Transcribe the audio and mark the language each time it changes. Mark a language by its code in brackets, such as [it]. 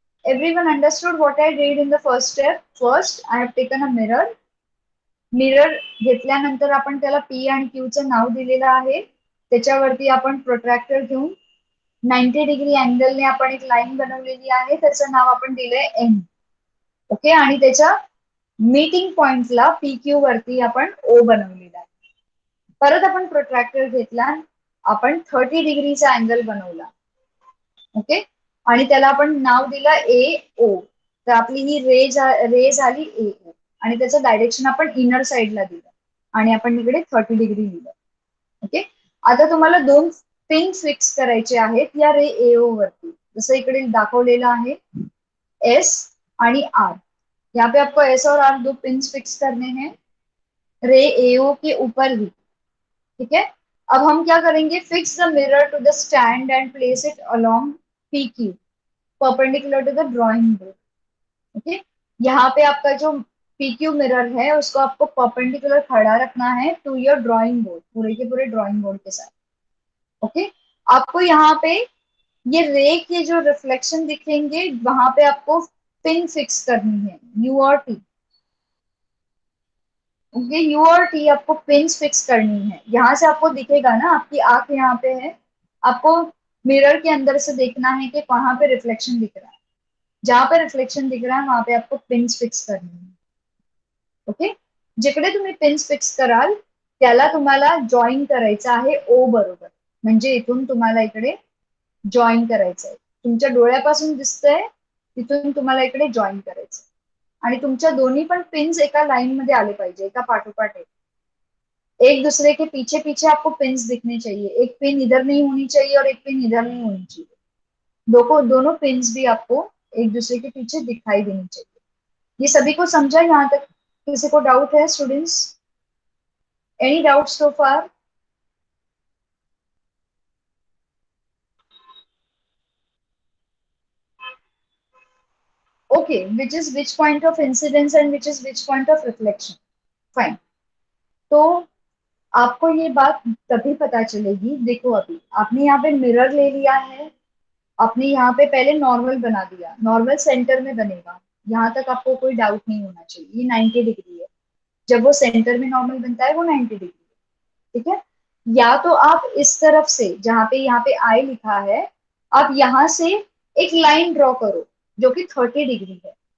[en] Everyone understood what I did in the first step? First, I have taken a mirror. [mr] Mirror घेतल्यानंतर आपण त्याला P आणि Q चं नाव दिलेलं आहे. त्याच्यावरती आपण प्रोट्रॅक्टर घेऊन 90 डिग्री अँगलने आपण एक लाईन बनवलेली आहे, त्याचं नाव आपण दिलंय एन. ओके, आणि त्याच्या मीटिंग पॉइंटला पी क्यू वरती आपण ओ बनवलेला आहे. परत आपण प्रोट्रॅक्टर घेतला, आपण 30 डिग्रीचा अँगल बनवला. ओके, आणि त्याला आपण नाव दिलं ए ओ. तर आपली ही रे झाली ए ओ, आणि त्याचं डायरेक्शन आपण इनर साइडला दिलं, आणि आपण इकडे 30 डिग्री लिहिलं. ओके, आता तुम्हाला दोन पिन फिक्स करायचे आहेत या रे एओ वरती, जसं इकडे दाखवलेलं आहे एस आणि आर. [hi] यहाँ पे आपको एस और आर दो पिन फिक्स करने हैं रे एओ के ऊपर ही. ठीक है, अब हम क्या करेंगे, [en] Fix the mirror to the stand and place it along P Q perpendicular to the drawing board. [hi] Okay, यहाँ पे आपका जो पीक्यू मिरर है उसको आपको परपेंडिकुलर खड़ा रखना है [en] to your drawing board, [hi] पूरे के पूरे ड्रॉइंग बोर्ड के साथ. ओके, आपको यहाँ पे ये रे के जो रिफ्लेक्शन दिखेंगे वहां पे आपको पिन फिक्स करनी है, यू और टी. ओके, यू और टी आपको पिन फिक्स करनी है. यहाँ से आपको दिखेगा ना, आपकी आंख यहाँ पे है, आपको मिरर के अंदर से देखना है कि कहाँ पे रिफ्लेक्शन दिख रहा है. जहां पे रिफ्लेक्शन दिख रहा है वहां पे आपको पिन्स फिक्स करनी है. [mr] ओके, जिकडे तुम्ही पिन्स फिक्स कराल त्याला तुम्हाला जॉईन करायचं आहे ओ बरोबर. म्हणजे इथून तुम्हाला इकडे जॉईन करायचंय, तुमच्या डोळ्यापासून दिसतंय तिथून तुम्हाला इकडे जॉईन करायचं, आणि तुमच्या दोन्ही पण पिन्स एका लाइन मध्ये आले पाहिजे, एका पाठोपाठ [hi] एक दूसरे के पीछे पीछे आपको पिन्स दिखने चाहिए. एक पिन इधर नहीं होनी चाहिए और एक पिन इधर नहीं होनी चाहिए. दोनों पिन्स भी आपको एक दूसरे के पीछे दिखाई देनी चाहिए. ये सभी को समझा यहाँ तक? किसी को डाउट है students? [en] Any doubt so far? Okay, which is which point of incidence and which is which point of reflection. [hi] Fine, तो आपको ये बात तभी पता चलेगी. देखो, अभी आपने यहाँ पे मिरर ले लिया है, आपने यहाँ पे पहले नॉर्मल बना दिया, नॉर्मल सेंटर में बनेगा, यहाँ तक आपको कोई डाउट नहीं होना चाहिए. ये 90 डिग्री है, जब वो सेंटर में नॉर्मल बनता है वो 90 डिग्री है. ठीक है, या तो आप इस तरफ से जहां पे यहाँ पे आई लिखा है, आप यहाँ से एक लाइन ड्रॉ करो जो कि 30 डिग्री है.